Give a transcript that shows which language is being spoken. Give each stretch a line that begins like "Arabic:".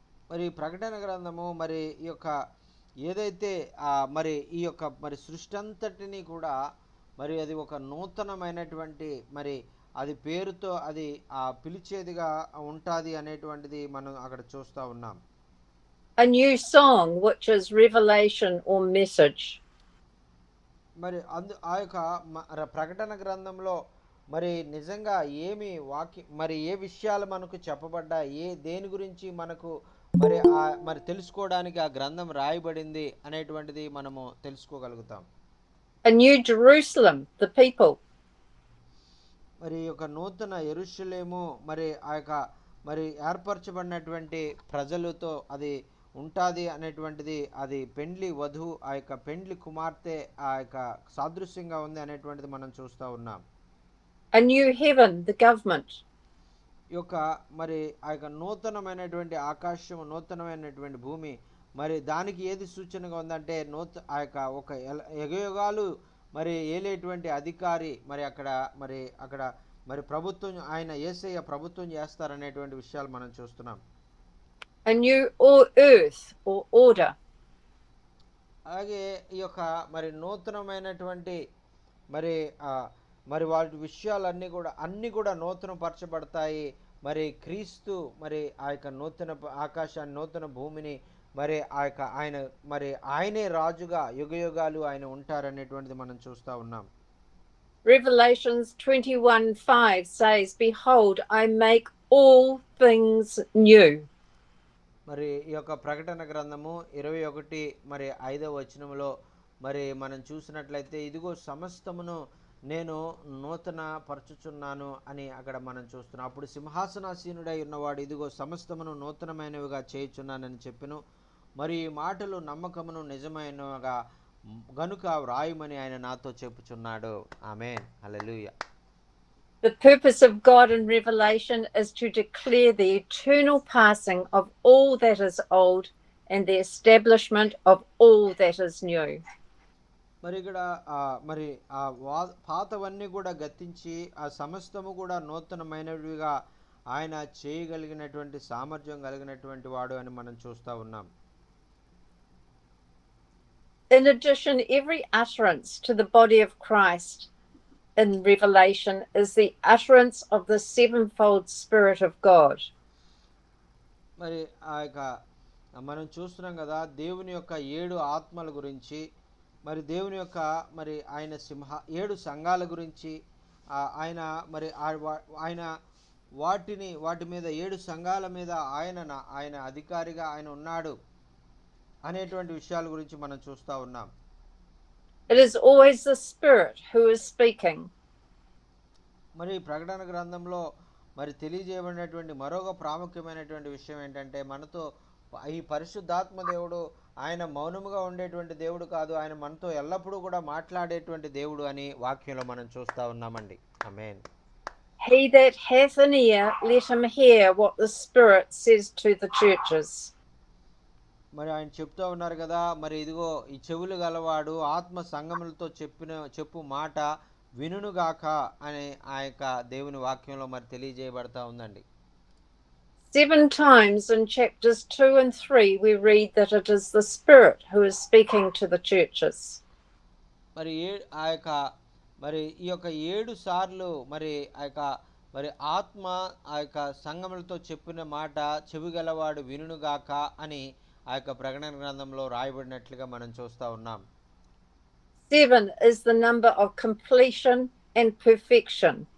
Telugu: మరి ప్రకటన గ్రంథము మరి ఈ యొక్క ఏదైతే మరి ఈ యొక్క మరి సృష్టి అంతటిని కూడా మరి అది ఒక నూతనమైనటువంటి మరి అది పేరుతో అది పిలిచేదిగా ఉంటుంది అనేటువంటిది మనం అక్కడ చూస్తూ ఉన్నాం.
English: A new song which is revelation or message.
Telugu: మరి ఆ యొక్క ప్రకటన గ్రంథంలో మరి నిజంగా ఏమి మరి ఏ విషయాలు మనకు చెప్పబడ్డా, దేని గురించి మనకు మరి మరి తెలుసుకోవడానికి ఆ గ్రంథం రాయబడింది అనేటువంటిది మనము తెలుసుకోగలుగుతాం.
English: A new Jerusalem, the people.
Telugu: మరి ఒక నూతన యెరూషలేము మరి ఆ యొక్క మరి ఏర్పరచబడినటువంటి ప్రజలతో అది ఉంటుంది అనేటువంటిది, అది పెండ్లి వధువు ఆ యొక్క పెండ్లి కుమార్తె ఆ యొక్క సాదృశ్యంగా ఉంది అనేటువంటిది మనం చూస్తూ ఉన్నాం.
English: A new heaven, the government.
Telugu: ఈ యొక్క మరి ఆ యొక్క నూతనమైనటువంటి ఆకాశం, నూతనమైనటువంటి భూమి, మరి దానికి ఏది సూచనగా ఉందంటే ఆ యొక్క ఒక యుగయుగాలు మరి ఏలేటువంటి అధికారి అక్కడ మరి ప్రభుత్వం, ఆయన యేసయ్య ప్రభుత్వం చేస్తారనేటువంటి విషయాలు మనం చూస్తున్నాం.
English: A new earth or order.
Telugu: అలాగే ఈ యొక్క మరి నూతనమైనటువంటి మరి మరి వాటి విషయాలన్నీ కూడా నూతనపరచబడతాయి. మరి క్రీస్తు మరి ఆ యొక్క నూతన ఆకాశాన్ని, నూతన భూమిని మరి ఆ యొక్క ఆయనే రాజుగా యుగయుగాలు ఆయన ఉంటారనేటువంటిది మనం చూస్తూ ఉన్నాం.
English: Revelations 21:5 says, "Behold, I make all things new."
Telugu: మరి ఈ యొక్క ప్రకటన గ్రంథము 21 మరి 5వ వచనంలో మరి మనం చూసినట్లయితే, ఇదిగో సమస్తమును నేను నూతన పరచుచున్నాను అని అక్కడ మనం చూస్తున్నాం. అప్పుడు సింహాసనాసీనుడై ఉన్నవాడు ఇదిగో సమస్తమును నూతనమైనవిగా చేయుచున్నానని చెప్పెను. మరి ఈ మాటలు నమ్మకమును నిజమైనవిగా గనుక వ్రాయమని ఆయన నాతో చెప్పుచున్నాడు. ఆమేన్, హల్లెలూయా.
English: The purpose of God in Revelation is to declare the eternal passing of all that is old and the establishment of all that is new.
Telugu: మరి ఇక్కడ మరి పాతవన్నీ కూడా గతించి ఆ సమస్తము కూడా నూతనమైనవిగా ఆయన చేయగలిగినటువంటి సామర్థ్యం కలిగినటువంటి వాడు అని మనం చూస్తూ ఉన్నాం.
English: In addition, every utterance to the body of Christ in Revelation is the utterance of the sevenfold Spirit of God.
Telugu: మరి ఆ యొక్క మనం చూస్తున్నాం కదా, దేవుని యొక్క 7 ఆత్మల గురించి, మరి దేవుని యొక్క మరి ఆయన 7 సంఘాల గురించి ఆయన వాటి మీద 7 సంఘాల మీద ఆయన అధికారిగా ఆయన ఉన్నాడు అనేటువంటి విషయాల గురించి మనం చూస్తూ ఉన్నాం.
English: It is always the Spirit who is speaking.
Telugu: మరి ప్రకటన గ్రంథంలో మరి తెలియజేయబడినటువంటి మరొక ప్రాముఖ్యమైనటువంటి విషయం ఏంటంటే, మనతో ఈ పరిశుద్ధాత్మ దేవుడు ఆయన మౌనముగా ఉండేటువంటి దేవుడు కాదు, ఆయన మనతో ఎల్లప్పుడూ కూడా మాట్లాడేటువంటి దేవుడు అని వాక్యంలో మనం చూస్తూ ఉన్నామండి. ఆమేన్.
English: He that hath an ear, let him hear what the Spirit says to the churches.
Telugu: మరి ఆయన చెప్తూ ఉన్నారు కదా, మరి ఇదిగో ఈ చెవులు గలవాడు ఆత్మ సంగములతో చెప్పు మాట వినుగాక అని ఆ యొక్క దేవుని వాక్యంలో మరి తెలియజేయబడతా ఉందండి.
English: 7 times in chapters 2 and 3, we read that it is the Spirit who is speaking to the churches.
Telugu: మరి ఆ యొక్క మరి ఈ యొక్క 7 సార్లు మరి ఆ యొక్క మరి ఆత్మ ఆ యొక్క సంగములతో చెప్పిన మాట చెవిగలవాడు వినుగాక అని ఆ యొక్క ప్రకటన గ్రంథంలో రాయబడినట్లుగా మనం చూస్తూ ఉన్నాం.
English: 7 is the number of completion and perfection.